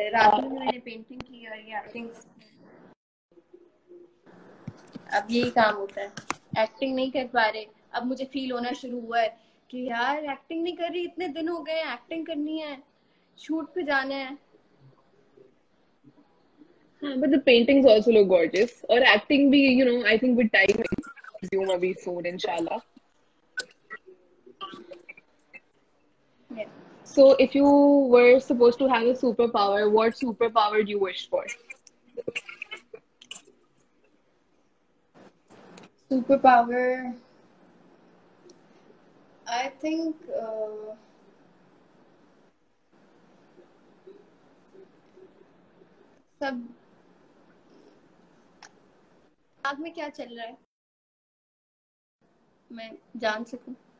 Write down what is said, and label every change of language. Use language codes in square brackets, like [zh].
[hi] रात में मैंने पेंटिंग की और ये एक्टिंग, अब यही काम होता है। एक्टिंग नहीं कर पा रहे, अब मुझे फील होना शुरू हुआ है कि यार एक्टिंग नहीं कर रही, इतने दिन हो गए, एक्टिंग करनी है, शूट पे जाना है। [en] हाँ, but the paintings also look gorgeous, [hi] और एक्टिंग भी, [en] I think with time resume अभी soon inshallah. Yeah. So if you were supposed to have a superpower, what superpower do you wish for? [hi] Super power [en] I think [hi] सब दिमाग में क्या चल रहा है मैं जान सकूं।